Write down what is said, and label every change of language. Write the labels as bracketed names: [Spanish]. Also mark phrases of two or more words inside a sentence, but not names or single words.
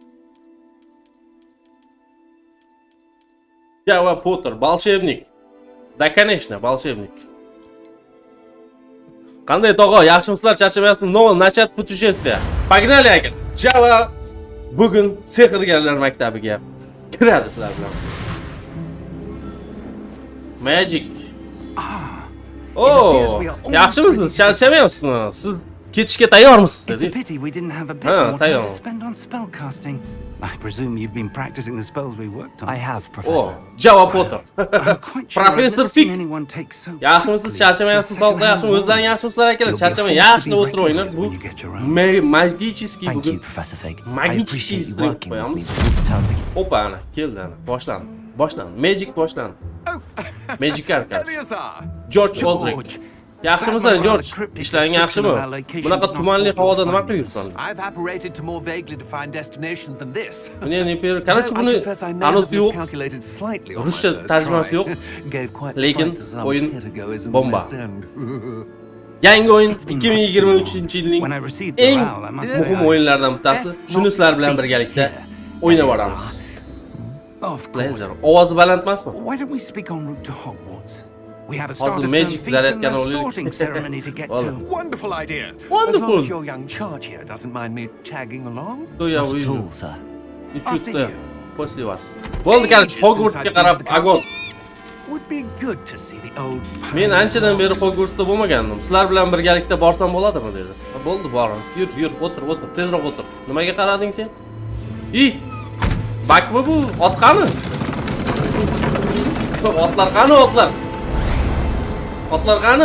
[Russian] Java Potter, волшебник. Da конечно, волшебник. [Uzbek] Qanday tog'a, yaxshimisizlar, charchamayapsizmi? [Russian] Новел начат путешествия. Погнали aka. [Uzbek] Java bugun Sehrgarlar maktabiga kiradi sizlar bilan. Magic. Oh, yaxshimisiz? Charchamayapsizmi? Siz ketishga tayyormisiz [English] It's a [Uzbek] dedi. [English] pity we didn't have a bit Ah, more time [Uzbek] tayyor. [English] to spend on spellcasting. I presume you've been practicing the spells we worked on. I have, Oh, Professor. Java Potter. I'm quite sure I've Professor never seen Fig. anyone take so [Uzbek] Yaxshimisiz, [English] quickly [Uzbek] charchamayapsiz, [English] to a [Uzbek] sog'liq yaxshimi, [English] second-hand [Uzbek] o'zlaring [English] world. [Uzbek] yaxshimisizlar akalar, [English] You'll be [Uzbek] charchamang, [English] forced to [Uzbek] yaxshilab [English] be [Uzbek] o'tirib o'ynar. [English] recognized [Uzbek] Bu [English] when you get your own. [Russian] magiический [English] Thank [Uzbek] bugun. [English] you, Professor Fig. I [Russian] Magiический [English] appreciate you [Uzbek] stream [English] working with me [Uzbek] qo'yamiz. [English] before the term begins. [Uzbek] Opa, ana, keldi ana, boshlandi. Magic boshlandi. Magicard. George Oldrick. Yaxshimisizlar, George? Ishlaring yaxshimi? Bunaqa tumanli havoda nima qilib yuribsan? [English] I've apparated to more vaguely defined destinations than this. [Uzbek] Buni endi Короче, buni anonsi yo'q. [English] Calculated slightly on my [Uzbek] Ruscha [English] first [Uzbek] tarjimasi [English] try. [Uzbek] yo'q. [English] Gave quite [Uzbek] Lekin [English] fright to some [Uzbek] o'yin [English] theatergoers in the [Uzbek] bomba. [English] West End. [Uzbek] Yangi o'yin 2023-yilning [English] When I received the [Uzbek] eng [English] RAL, I must say [Uzbek] muhim o'yinlaridan bittasi. Shuni sizlar bilan birgalikda o'ynab boramiz. [English] Of course. Blazer, [Uzbek] ovozi baland emasmi? [English] Why don't we speak en route to Hogwarts? We have a [Uzbek] Hozir [English] start of [Uzbek] Magic [English] term feast and [Uzbek] zaryadkani [English] a [Uzbek] olaylik. [English] sorting ceremony to get Well, to. Wonderful idea. Wonderful. As long as your young charge here doesn't mind me tagging along. To ya Not at uydu. all, sir. After Uchutda. you. [Russian] После вас. [Uzbek] Bo'ldi, короче, Hogwartsga qarab agon. [English] Would be good to see the old. [Uzbek] Men anchadan beri Hogwartsda bo'lmagandim. Sizlar bilan birgalikda borsam bo'ladimi dedi. Bo'ldi, boring. Yur, o'tir, tezroq o'tir. Nimaga qarading sen? Bakmi bu? Ot qani? Otlar qani, otlar? Otlar qani?